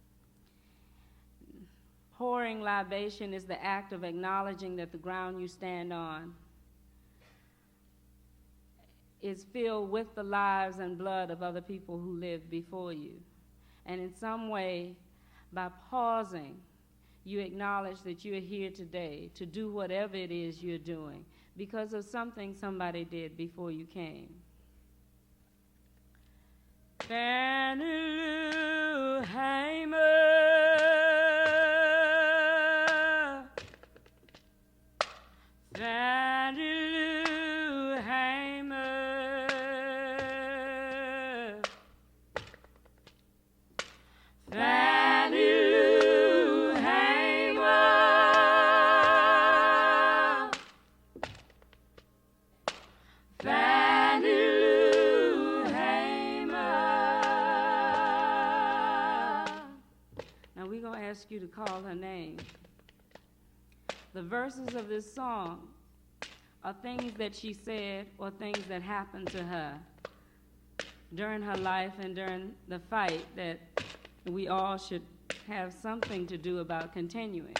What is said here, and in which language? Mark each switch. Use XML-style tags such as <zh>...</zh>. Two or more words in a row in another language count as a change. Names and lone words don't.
<en>Pouring libation is the act of acknowledging that the ground you stand on is filled with the lives and blood of other people who lived before you. And in some way, by pausing, you acknowledge that you're here today to do whatever it is you're doing because of something somebody did before you came. Fannie Lou Hamer, Fannie Lou Hamer, Fannie Lou Hamer, Fannie Lou Hamer. Now we're going to ask you to call her name. The verses of this song are things that she said or things that happened to her during her life and during the fight that we all should have something to do about continuing.</en>